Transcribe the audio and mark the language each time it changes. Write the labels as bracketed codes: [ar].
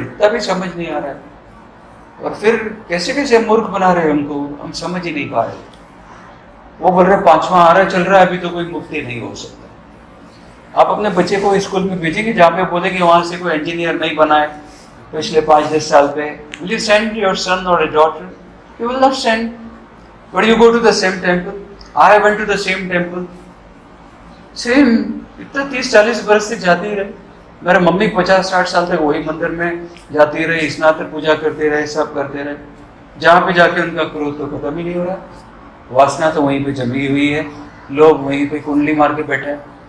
[hi] इतना भी समझ नहीं आ रहा है। और फिर कैसे कैसे मूर्ख बना रहे हैं हमको, हम समझ ही नहीं पा रहे। वो बोल रहे 5वां आ रहा चल रहा है, अभी तो कोई मुक्ति नहीं हो सकता। आप अपने बच्चे को स्कूल में भेजेंगे जहाँ पे बोलेंगे वहां से कोई इंजीनियर नहीं बना है पिछले 5-10 साल पे, [en] will you send your son or a daughter? You will not send. But you go to the same temple. I went to the same temple. [hi] Same. इतना 30-40 बरस तक जाते ही रहे। मेरे मम्मी 50-60 साल तक वही मंदिर में जाती रही, स्नातक पूजा करते रहे, सब करते रहे। जहाँ पे जाके उनका क्रोध तो खत्म ही नहीं हो रहा, वासना तो वहीं पे जमी हुई है, लोग वहीं पे कुंडली मार के बैठे हैं।